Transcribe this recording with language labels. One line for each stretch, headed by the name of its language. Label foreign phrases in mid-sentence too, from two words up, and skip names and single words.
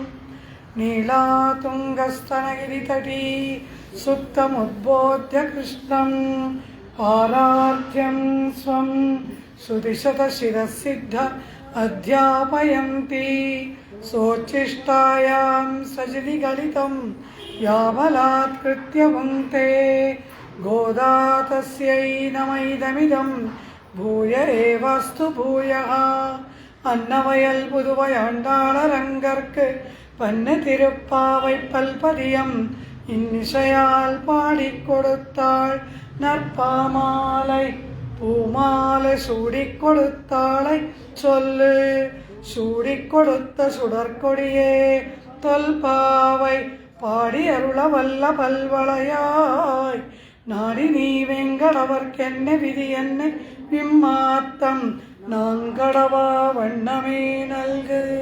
Sanskrit: नीलातुङ्गस्तनगिरितटी सुप्तमुद्बोध्य कृष्णं पारार्थ्यं स्वं श्रुतिशतशिरःसिद्ध अध्यापयन्ती सोच्छिष्टायां सजनि गलितं याबलात्कृत्य भुङ्क्ते गोदा तस्यै नमैदमिदं भूय एवास्तु भूयः।
Tamil: अन्नवयल पुதுவையாண்டாளரங்கற்கு பன்னு திருப்பாவை பல்பதியம் இன்னிசையால் பாடிக் கொடுத்தாள் நற்பாமாலை பூமாலை சூடிக் கொடுத்தாளை சொல்லு சூடிக் கொடுத்த சுடற்கொடியே தொல்பாவை பாடி அருள வல்ல பல்வளையாய் நாடி நீ வெங்கடவர்க்கென்ன விதி என்ன விம்மாத்தம் நாங்கடவா வண்ணமே நல்கு.